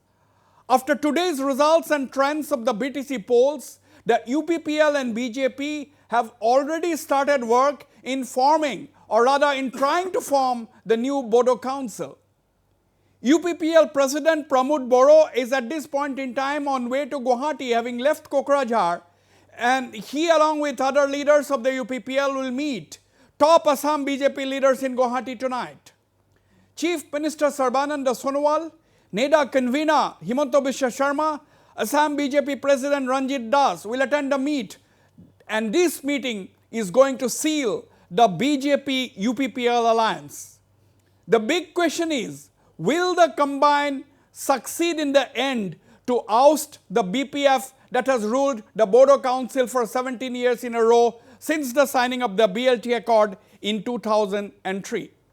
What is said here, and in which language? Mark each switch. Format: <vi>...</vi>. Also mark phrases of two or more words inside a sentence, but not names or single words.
<en>After today's results and trends of the BTC polls, the UPPL and BJP have already started work in forming, or rather in trying to form, the new Bodo Council. UPPL President Pramod Boro is at this point in time on way to Guwahati, having left Kokrajhar, and he along with other leaders of the UPPL will meet top Assam BJP leaders in Guwahati tonight. Chief Minister Sarbananda Sonowal, NEDA Convenor Himanta Sharma, Assam BJP President Ranjit will attend the meet, and this meeting is going to seal the BJP-UPPL alliance. The big question is, will the combine succeed in the end to oust the BPF that has ruled the Bodo Council for 17 years in a row since the signing of the BLT Accord in 2003?</en>